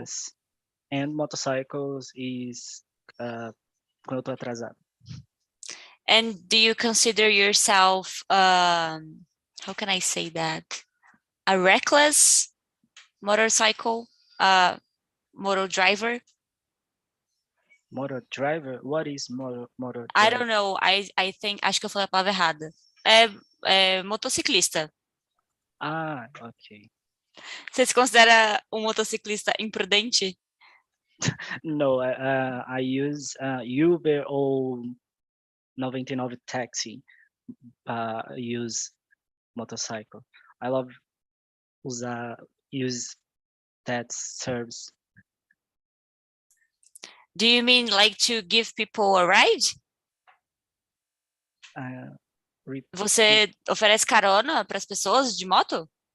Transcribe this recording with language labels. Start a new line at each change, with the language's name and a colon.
English: Yes. And motorcycles is
Portuguese: quando eu tô atrasado.
English: And do you consider yourself, how can I say that? A reckless motorcycle motor driver? Motor driver? What is motor I driver? don't know. I think,
Portuguese: acho que eu falei a palavra errada. É motociclista.
English: Ah, ok.
Portuguese: Você se considera um motociclista imprudente?
English: No, I use Uber or 99 taxi. Use motorcycle. I love use that service. Do you mean like to give people a ride?
Portuguese: Você oferece carona para as pessoas de moto?